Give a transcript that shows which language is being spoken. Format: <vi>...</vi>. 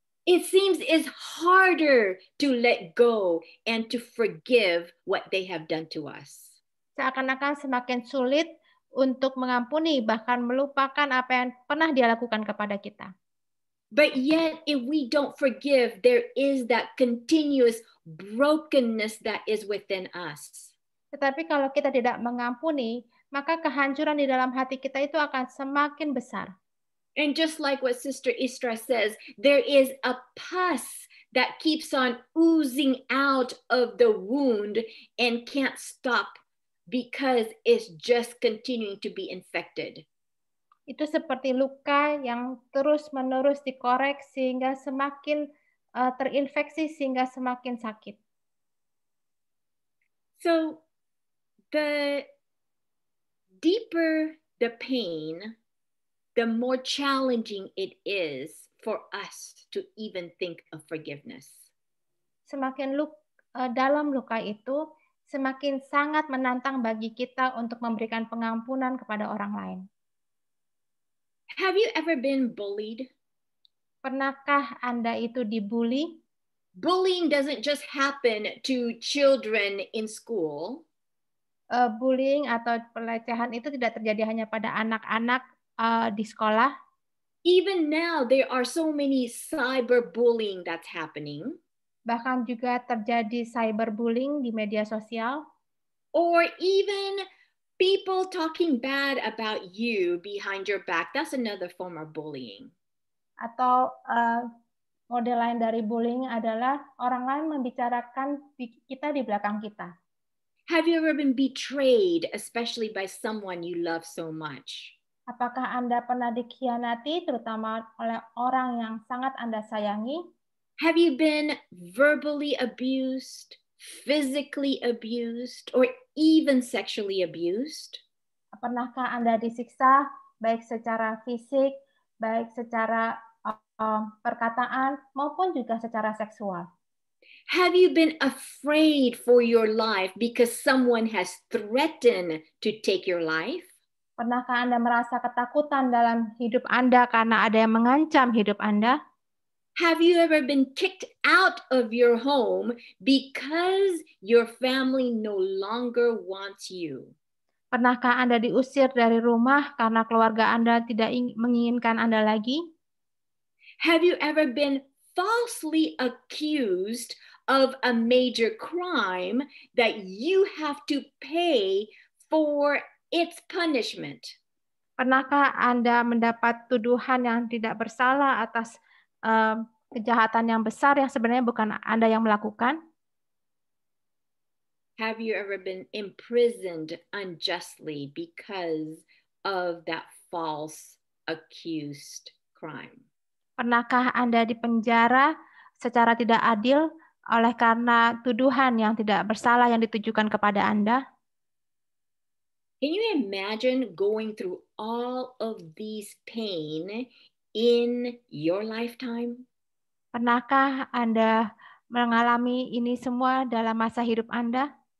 <en>it seems it's harder to let go and to forgive what they have done to us.</en> <id>Seakan-akan semakin sulit untuk mengampuni, bahkan melupakan apa yang pernah dia lakukan kepada kita.</id> <en>But yet, if we don't forgive, there is that continuous brokenness that is within us.</en> <id>Tetapi kalau kita tidak mengampuni, maka kehancuran di dalam hati kita itu akan semakin besar.</id> <en>And just like what Sister Istra says, there is a pus that keeps on oozing out of the wound and can't stop because it's just continuing to be infected.</en> <id>Itu seperti luka yang terus-menerus dikorek sehingga semakin terinfeksi sehingga semakin sakit.</id> <en>So the deeper the pain, the more challenging it is for us to even think of forgiveness.</en> <id>Semakin dalam luka itu, semakin sangat menantang bagi kita untuk memberikan pengampunan kepada orang lain.</id> <en>Have you ever been bullied?</en> <id>Pernahkah Anda itu dibully?</id> <en>Bullying doesn't just happen to children in school.</en> <id>Bullying atau pelecehan itu tidak terjadi hanya pada anak-anak di sekolah.</id> <en>Even now, there are so many cyberbullying that's happening.</en> <id>Bahkan juga terjadi cyberbullying di media sosial.</id> <en>Or even people talking bad about you behind your back. That's another form of bullying.</en> <id>Atau model lain dari bullying adalah orang lain membicarakan kita di belakang kita.</id> <en>Have you ever been betrayed, especially by someone you love so much?</en> <id>Apakah Anda pernah dikhianati, terutama oleh orang yang sangat Anda sayangi?</id> <en>Have you been verbally abused, physically abused, or even sexually abused?</en> <id>Pernahkah Anda disiksa, baik secara fisik, baik secara perkataan, maupun juga secara seksual?</id> <en>Have you been afraid for your life because someone has threatened to take your life?</en> <id>Pernahkah Anda merasa ketakutan dalam hidup Anda karena ada yang mengancam hidup Anda?</id> <en>Have you ever been kicked out of your home because your family no longer wants you?</en> <id>Pernahkah Anda diusir dari rumah karena keluarga Anda tidak menginginkan Anda lagi?</id> <en>Have you ever been falsely accused of a major crime that you have to pay for its punishment?</en> <id>Pernahkah Anda mendapat tuduhan yang tidak bersalah atas kejahatan yang besar yang sebenarnya bukan Anda yang melakukan?</id> <en>Have you ever been imprisoned unjustly because of that false accused crime?</en> <id>Pernahkah Anda dipenjara secara tidak adil oleh karena tuduhan yang tidak bersalah yang ditujukan kepada Anda?</id> <en>Can you imagine going through all of these pain in your lifetime?</en> <id>Pernahkah Anda mengalami ini semua dalam masa hidup Anda?</id>